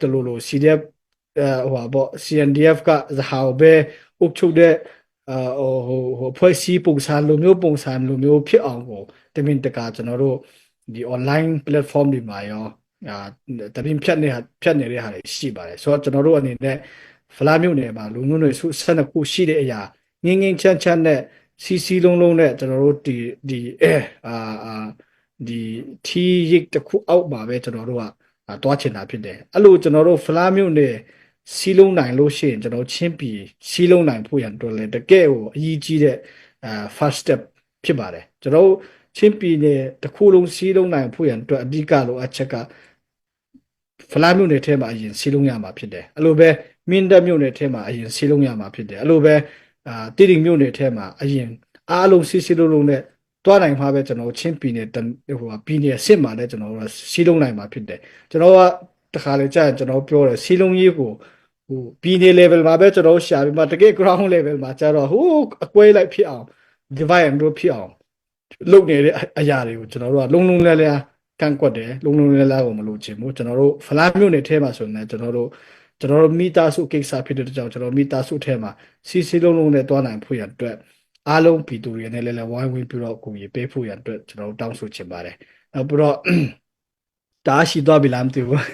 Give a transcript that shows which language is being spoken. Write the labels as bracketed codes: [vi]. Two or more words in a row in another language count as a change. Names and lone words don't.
[my] တယ်လို့ CDF CNDF ကဇဟာပဲအုပ်ချုပ်တဲ့ဖွဲ့စည်းပုံစံလိုမျိုးဖြစ်အောင်ကိုတမင်တကာကျွန်တော်တို့ဒီ [en] online platform [my] တွေမှာရောတမင်ဖြတ်နေတဲ့ဟာတွေရှိပါတယ်ဆိုတော့ကျွန်တော်တို့အနေနဲ့ဖလားမြို့နယ်မှာလူမျိုးတွေ12ခုရှိတဲ့အရာငင်းချမ်းနဲ့စီလုံးနဲ့ကျွန်တော်တို့ ဒီထီးရိတ်တစ်ခုအောက်မှာပဲကျွန်တော်တို့ကတွားချင်တာဖြစ်တယ်အဲ့လိုကျွန်တော်တို့ဖလားမြို့နယ်စီလုံးနိုင်လို့ရှိရင်ကျွန်တော်ချင်းပြည်စီလုံးနိုင်ဖို့ရန်တော်လဲတကယ်ကိုအကြီးကြီးတဲ့ [en] first step [my] ဖြစ်ပါတယ်ကျွန်တော်ချင်းပြည်နယ်တစ်ခုလုံးစီလုံးနိုင်ဖို့ရ န်အတွက်အဓိကလိုအပ်ချက်ကဖလားမြို့နယ်ထဲမှာအရင်စီလုံးရမှာဖြစ်တယ်အဲ့လိုပဲမင်းတပ်မြို့နယ်ထဲမှာအရင်စီလုံးရမှာဖြစ်တယ်အဲ့လိုပဲတိတိမြို့နယ်ထဲမှာအရင်အားလုံးစီလုံးနဲ့တွားနိုင် မှာပဲကျွန်တော်ချင်းပြည်နယ်ပြည်နယ်စစ်မှာလည်းကျွန်တော်တို့စီလုံးနိုင်မှာဖြစ်တယ်ကျွန်တော်ကတခါလေကြာကျွန်တော်ပြောတယ်စီလုံးရေးကိုပြည်နယ် level မှာပဲကျွန်တော်ရှာပြီးမှတကယ် [en] ground level [my] မှာကျတော့အကွဲလိုက်ဖြစ်အောင် [en] divide and rule [my] ဖြစ်အောင်လုပ်နေတဲ့အရာတွေကိုကျွန်တော်တို့ကလုံးလဲကန့်ကွက်တယ်လုံးလဲကိုမလို့ချင်ဘူးကျွန်တော်တို့ဖလားမြို့နယ်ထဲမှာဆိုရင်ကျွန်တော်တို့မိသားစုကိစ္စဖြစ်တဲ့ကြောင့်ကျွန်တော်မိသားစုထဲမှာစီလုံးနဲ့တွားနိုင်ဖို့ရအတွက်အားလုံးပြည်သူတွေနဲ့လည်းဝိုင်းဝန်းပြီးတော့ကိုကြီးပေးဖို့ရအတွက်ကျွန်တော်တို့တောင်းဆိုချင်ပါတယ်နောက်ပြီးတော့တားရှိသွားပြီလားမသိဘူး